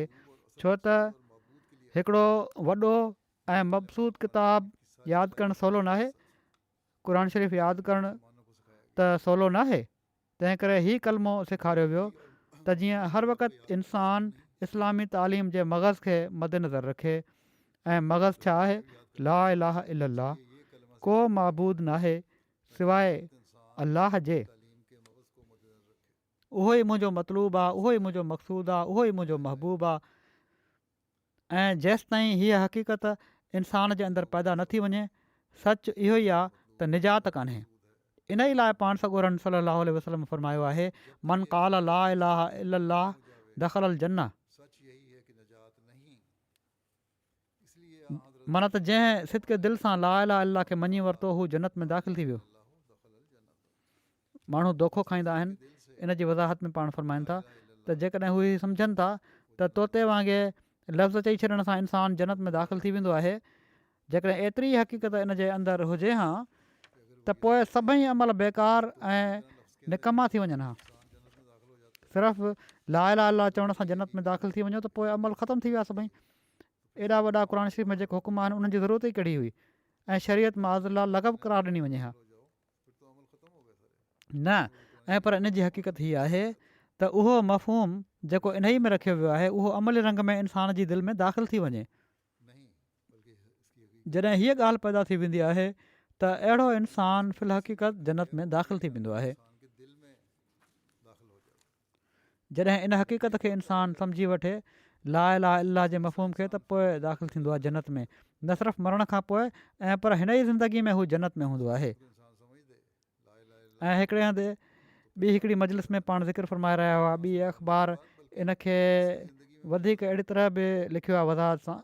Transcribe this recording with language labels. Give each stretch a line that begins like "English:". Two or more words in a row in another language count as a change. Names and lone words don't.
Sindhi: छो त हिकिड़ो वॾो ऐं मबसूद किताब यादि करणु सवलो न आहे, क़ुर शरीफ़ यादि करणु त सवलो न आहे। तंहिं करे हीउ कलमो सेखारियो वियो त जीअं हर वक़्तु इंसानु इस्लामी तालीम जे मग़ज़ खे मद्देनज़र रखे। ऐं मग़ज़ छा आहे?
Arabic: لا إله إلا الله,
Sindhi: को मबूद न आहे सवाइ अलाह जे। उहो ई मुंहिंजो मतलूबु आहे, उहो ई मुंहिंजो मक़सूदु आहे, उहो ई मुंहिंजो महबूबु आहे। ऐं जेसि ताईं हीअ हक़ीक़त इंसान जे अंदरि पैदा न थी वञे, सच इहो ई आहे त निजात कान्हे। इन ई लाइ पाण सॻोरन
Arabic: صلى الله عليه وسلم
Sindhi: फरमायो आहे,
Arabic: من قال لا إله إلا الله دخل الجنة.
Sindhi: माना त जंहिं सिदके दिलि सां
Arabic: لا إله إلا الله
Sindhi: खे मञी वरितो हू जन्नत में दाख़िल थी वियो। माण्हू दोखो खाईंदा आहिनि, इन जी वज़ाहत में पाण फरमाइनि था त जेकॾहिं हू सम्झनि था त तोते वांगुरु लफ़्ज़ चई छॾण सां इंसानु जन्नत में दाख़िल थी वेंदो आहे, जेकॾहिं एतिरी हक़ीक़त इन जे अंदरि हुजे हा त पोइ सभई अमल बेकार ऐं निकमा थी वञनि हा। सिर्फ़ु
Arabic: لا إله إلا الله
Sindhi: चवण सां जन्नत में दाख़िल थी वञो त पोइ अमल ख़तमु थी विया सभई। एॾा वॾा क़ुर शरीफ़ में जेके हुकुम आहिनि उन्हनि जी ज़रूरत ई कहिड़ी हुई ऐं शरीयत माज़ल्ला लॻभ करार ॾिनी वञे हा न। ऐं पर इन जी हक़ीक़त हीअ आहे त उहो मफ़हूम जेको इन ई में रखियो वियो आहे उहो अमली रंग में इंसान जी दिलि में दाख़िल थी वञे। जॾहिं हीअ ॻाल्हि पैदा थी वेंदी आहे त अहिड़ो इंसानु फ़िल हक़ीक़त जन्नत में दाख़िल थी वेंदो आहे। जॾहिं इन हक़ीक़त खे इंसानु सम्झी वठे
Arabic: لا إله إلا الله
Sindhi: जे मफ़हूम खे, त पोइ दाख़िल थींदो आहे जन्नत में, न सिर्फ़ु मरण खां पोइ ऐं पर हिन ई ज़िंदगी में हू जन्नत में हूंदो आहे। ऐं हिकिड़े हंधि ॿी हिकिड़ी मजलिस में पाण ज़िक्र फ़रमाए रहिया हुआ, ॿी अख़बार इन खे वधीक अहिड़ी तरह बि लिखियो आहे वज़ाहत सां।